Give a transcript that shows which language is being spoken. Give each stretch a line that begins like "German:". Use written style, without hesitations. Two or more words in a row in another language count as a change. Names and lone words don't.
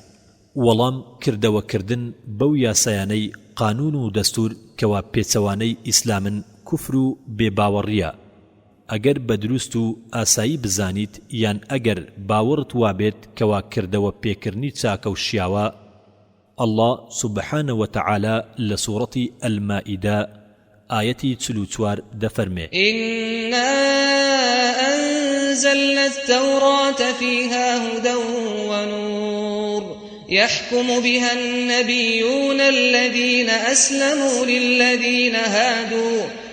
Central Kurdish: وەڵام کردەوەکردن بەو یاسایانەی قانون و دەستور کەوا پێچەوانەی ئیسلامن کوفر و بێباوەڕیە. ئەگەر بە دروست و ئاسایی بزانیت یان ئەگەر باوەڕت وابێت کەوا کردەوە پێکردنی چاکە و شیاوە.
Arabic: الله سبحانه وتعالى لسورة المائدة آية 44 دفرمي: إنا أنزلنا التوراة فيها هدى ونور يحكم بها النبيون الذين أسلموا للذين هادوا